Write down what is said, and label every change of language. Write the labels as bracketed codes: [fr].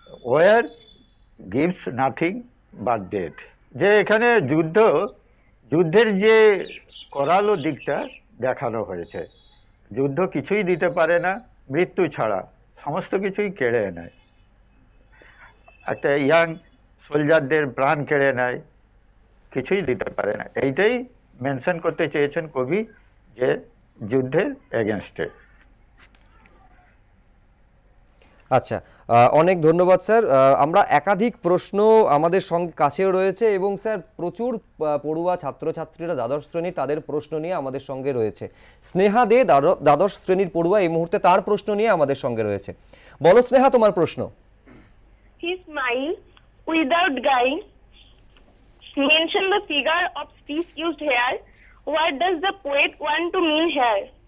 [en] War gives nothing but death. [bn] যে এখানে যুদ্ধের যে করালো দিকটা দেখানো হয়েছে, যুদ্ধ কিছুই দিতে পারে না মৃত্যু ছাড়া, সমস্ত কিছুই কেড়ে নেয়, একটা ইয়াং সোলজারদের প্রাণ কেড়ে নেয়, কিছুই দিতে পারে না। এইটাই মেনশন করতে চেয়েছেন কবি, যে যুদ্ধের এগেনস্টে। আচ্ছা, অনেক ধন্যবাদ স্যার। আমরা একাধিক প্রশ্ন আমাদের সঙ্গে কাছেও রয়েছে এবং স্যার প্রচুর পড়ুয়া ছাত্রছাত্রীরা দ্বাদশ শ্রেণীর, তাদের প্রশ্ন নিয়ে আমাদের সঙ্গে রয়েছে। স্নেহা দে দ্বাদশ শ্রেণীর পড়ুয়া, এই মুহূর্তে তার প্রশ্ন নিয়ে আমাদের সঙ্গে রয়েছে। বলো স্নেহা, তোমার প্রশ্ন। [en] He smiled without guile. Mention the figure of speech used here. What does the poet want to mean here?